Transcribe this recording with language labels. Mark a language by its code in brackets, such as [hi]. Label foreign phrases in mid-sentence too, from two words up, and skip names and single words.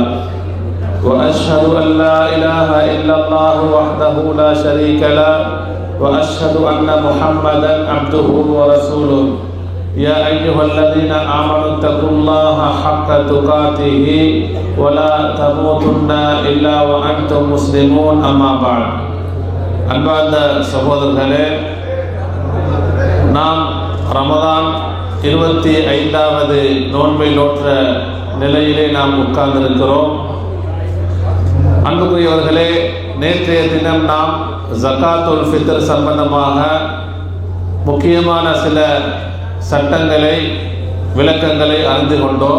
[ar] وأشهد أن لا إله إلا الله وحده لا شريك له وأشهد أن محمدا عبده ورسوله. يا أيها الذين آمنوا اتقوا الله حق تقاته ولا تموتن إلا وأنتم مسلمون. أما بعد. [ta] அன்பார்ந்த சகோதரர்களே, நாம் ரமதான் 25வது நோன்பை நோற்ற நிலையிலே நாம் உட்கார்ந்திருக்கிறோம். அன்புக்குரியவர்களே, நேற்றைய தினம் நாம் [ar] زكاة الفطر [ta] சம்பந்தமாக முக்கியமான சில சட்டங்களை விளக்கங்களை அறிந்து கொண்டோம்.